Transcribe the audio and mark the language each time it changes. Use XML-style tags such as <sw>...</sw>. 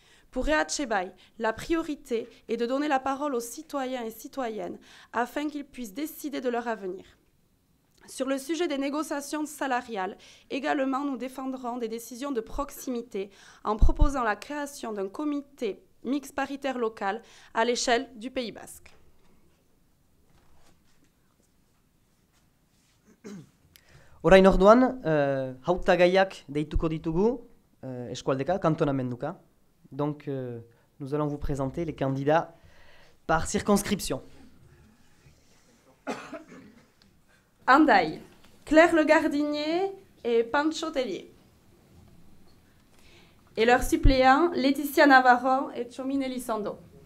<fr>Pour EH-Baye, la priorité est de donner la parole aux citoyens et citoyennes afin qu'ils puissent décider de leur avenir. Sur le sujet des négociations salariales, également nous défendrons des décisions de proximité en proposant la création d'un comité mixte paritaire local à l'échelle du Pays Basque.</fr> <eu>Orain orduan, hautagaiak deituko ditugu, eskualdeka, kantonamenduka.</eu> <fr>Donc, nous allons vous présenter les candidats par circonscription. Andaï, Claire Le Gardinier et Pancho Tellier. Et leurs suppléants, Laetitia Navarro et Chomine Elizondo.</fr>